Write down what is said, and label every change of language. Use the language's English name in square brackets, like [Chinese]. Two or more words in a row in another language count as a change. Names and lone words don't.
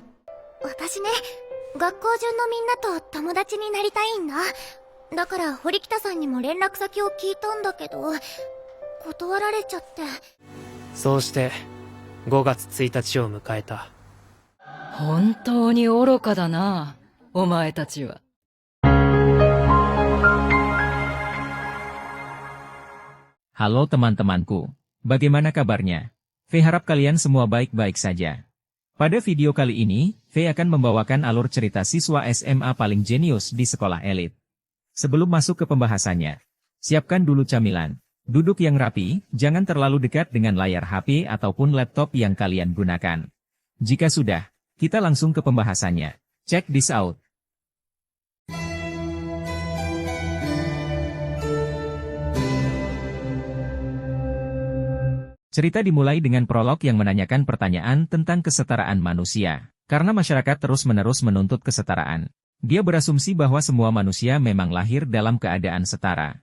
[Japanese] 私ね、学校中のみんなと友達になりたいんだ。だから堀北さんにも連絡先を聞いたんだけど、断られちゃって。そうして5月1日を迎えた。本当に愚かだな、お前たちは。 [Indonesian] Halo teman-temanku, bagaimana kabarnya? V harap kalian semua baik-baik saja. Pada video kali ini, V akan membawakan alur cerita siswa SMA paling jenius di sekolah elit. Sebelum masuk ke pembahasannya, siapkan dulu camilan. Duduk yang rapi, jangan terlalu dekat dengan layar HP ataupun laptop yang kalian gunakan. Jika sudah, kita langsung ke pembahasannya. [English] Check this out. [Indonesian] Cerita dimulai dengan prolog yang menanyakan pertanyaan tentang kesetaraan manusia. Karena masyarakat terus-menerus menuntut kesetaraan. Dia berasumsi bahwa semua manusia memang lahir dalam keadaan setara.